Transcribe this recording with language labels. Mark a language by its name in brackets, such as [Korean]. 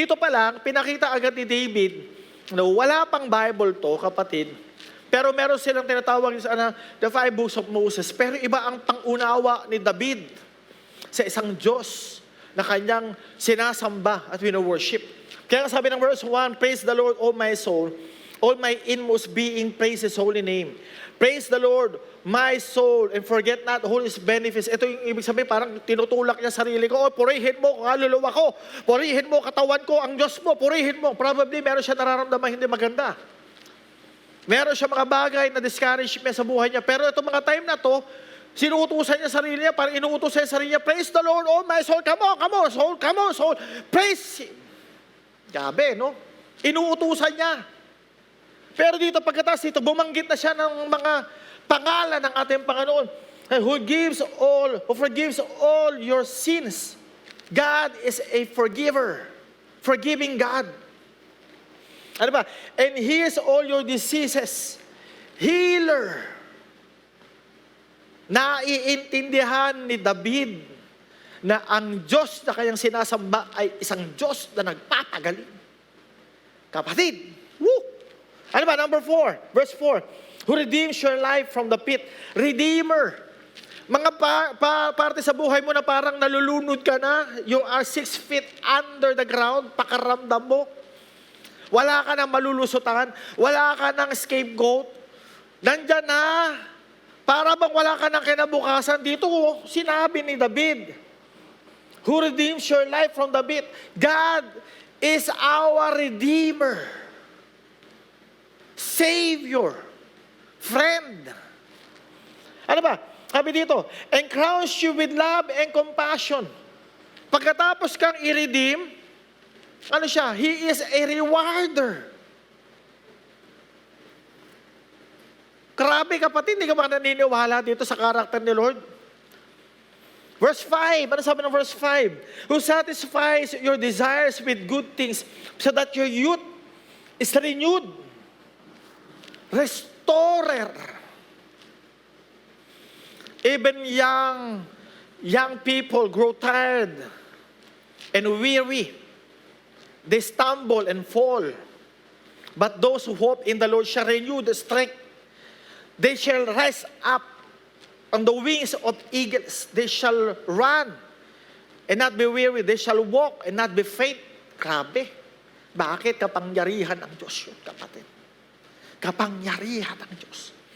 [Filipino] Dito pa lang, pinakita agad ni David, wala pang Bible to, kapatid, pero meron silang tinatawag sa [English] the five books of Moses, [Filipino] pero iba ang pangunawa ni David sa isang Diyos na kanyang sinasamba at wino-worship. Kaya sabi ng [English] verse 1, praise the Lord, O my soul, all my inmost being, praise His holy name. Praise the Lord, my soul, and forget not all His benefits. [Filipino] Ito yung ibig sabihin, parang tinutulak niya sarili ko. Purihin mo kaluluwa ko. Purihin mo katawan ko, ang Diyos mo. Purihin mo. Probably meron siya nararamdaman hindi maganda. Meron siya mga bagay na discouragement sa buhay niya. Pero itong mga time na to, sinuutusan niya sarili niya, parang inuutosan niya sarili niya, [English] praise the Lord, oh my soul, come on, soul, come on, soul. Praise Him. [Filipino] Gabi, no? Inuutusan niya. Pero dito, pagkatapos dito, bumanggit na siya ng mga pangalan ng ating Panginoon, [English] who forgives all your sins. God is a forgiver. Forgiving God. [Filipino] Ano ba? [English] And heals all your diseases. Healer. [Filipino] Naiintindihan ni David na ang Diyos na kanyang sinasamba ay isang Diyos na nagpapagaling. Kapatid, woo! Ano ba? Number 4, verse 4. [English] Who redeems your life from the pit. [Filipino] Redeemer. Mga parte sa buhay mo na parang nalulunod ka na, [English] you are 6 feet under the ground, [Filipino] pakaramdam mo. Wala ka nang malulusutan, wala ka nang scapegoat. Nandyan na, para bang wala ka nang kinabukasan. Dito, sinabi ni David, [English] who redeems your life from the pit. God is our Redeemer, Savior, friend. [Filipino] Ano ba? Sabi dito, [English] and crowns you with love and compassion. [Filipino] Pagkatapos kang i-redeem, ano siya? [English] He is a rewarder. [Filipino] Grabe kapatid, hindi ka ba naniniwala dito sa karakter ni Lord? Verse 5, ano sabi ng verse 5? [English] Who satisfies your desires with good things so that your youth is renewed. Restorer. Even young people grow tired and weary. They stumble and fall. But those who hope in the Lord shall renew the strength. They shall rise up on the wings of eagles. They shall run and not be weary. They shall walk and not be faint. [Filipino] Grabe. Bakit? Kapangyarihan ng Diyos yun, kapatid. Kapangyarihan ng Diyos.